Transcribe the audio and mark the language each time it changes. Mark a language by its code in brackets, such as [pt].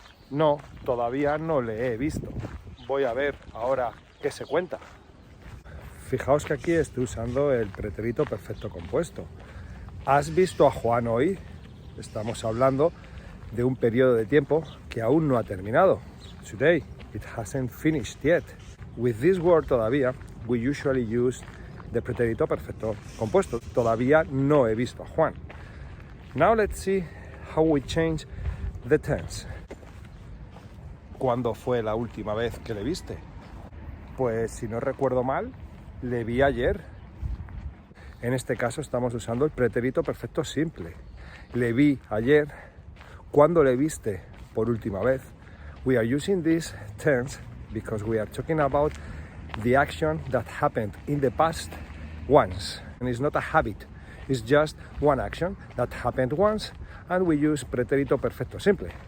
[es] No, todavía no le he visto. Voy a ver ahora qué se cuenta. Fijaos que aquí estoy usando el pretérito perfecto compuesto. ¿Has visto a Juan hoy? Estamos hablando de un periodo de tiempo que aún no ha terminado. [en] Today, it hasn't finished yet. With this word todavía, we usually use the pretérito perfecto compuesto. [es] Todavía no he visto a Juan. [en] Now let's see how we change the tense. [es] ¿Cuándo fue la última vez que le viste? Pues si no recuerdo mal, le vi ayer. En este caso estamos usando el pretérito perfecto simple. Le vi ayer. ¿Cuándo le viste por última vez? [en] We are using this tense because we are talking about the action that happened in the past once. And it's not a habit. It's just one action that happened once and we use pretérito perfecto simple.